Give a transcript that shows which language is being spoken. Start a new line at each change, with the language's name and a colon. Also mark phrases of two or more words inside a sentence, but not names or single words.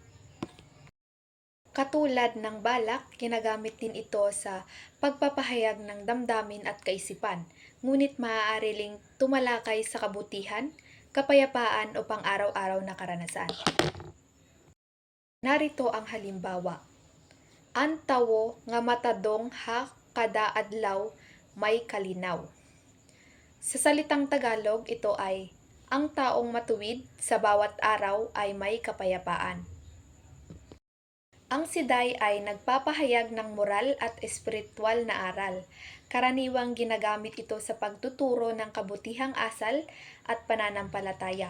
Filipino: Katulad ng balak, ginagamit din ito sa pagpapahayag ng damdamin at kaisipan, ngunit maaari ring tumalakay sa kabutihan, kapayapaan o pang-araw-araw na karanasan. Narito ang halimbawa.
Waray: An tawo nga matadong ha kada adlaw may kalinaw.
Filipino: Sa salitang Tagalog, ito ay, ang taong matuwid sa bawat araw ay may kapayapaan. Ang siday ay nagpapahayag ng moral at espiritual na aral. Karaniwang ginagamit ito sa pagtuturo ng kabutihang asal at pananampalataya.